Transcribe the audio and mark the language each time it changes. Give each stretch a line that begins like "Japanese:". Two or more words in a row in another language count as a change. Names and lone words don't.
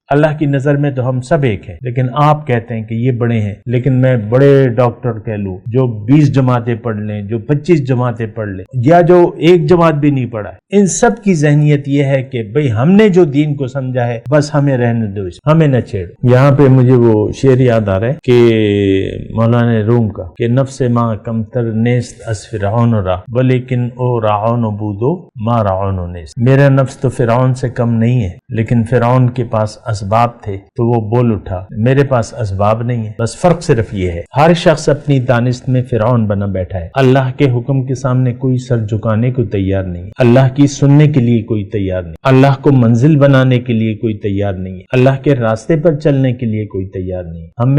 Urdu: اللہ کی نظر میں تو ہم سب ایک ہیں، لیکن آپ کہتے ہیں کہ یہ بڑے ہیں، لیکن میں بڑے ڈاکٹر کہہ لوں جو 20 جماعتیں پڑھ لیں، جو 25 جماعتیں پڑھ لیں، یا جو ایک جماعت بھی نہیں پڑھا ہے، ان سب کی ذہنیت یہ ہے کہ بھئی ہم نے جو دین کو سمجھا ہے بس ہمیں رہنے دو، ہمیں نہ چھیڑو۔ یہاں پہ مجھے وہ شعر یاد آ رہا ہے کہ مولانا روم کا کہ
Persian: نفس ما کمتر نیست از فرعون را ولیکن او رعون بودو ما رعون نیست۔
Urdu: میرا نفس تو فرعون سے کم نہیں ہے، لیکن فرعون کے پاس اسباب تھے تو وہ بول اٹھا، میرے پاس اسباب نہیں ہے، بس فرق صرف یہ ہے ہر شخص اپنی دانست میں فرعون بنا بیٹھا ہے، اللہ کے حکم کے سامنے کوئی سر جھکانے کو تیار نہیں ہے، اللہ کی سننے کے لیے کوئی تیار نہیں، اللہ کو منزل بنانے کے لیے کوئی تیار نہیں ہے، اللہ کے راستے پر چلنے کے لیے کوئی تیار نہیں ہے۔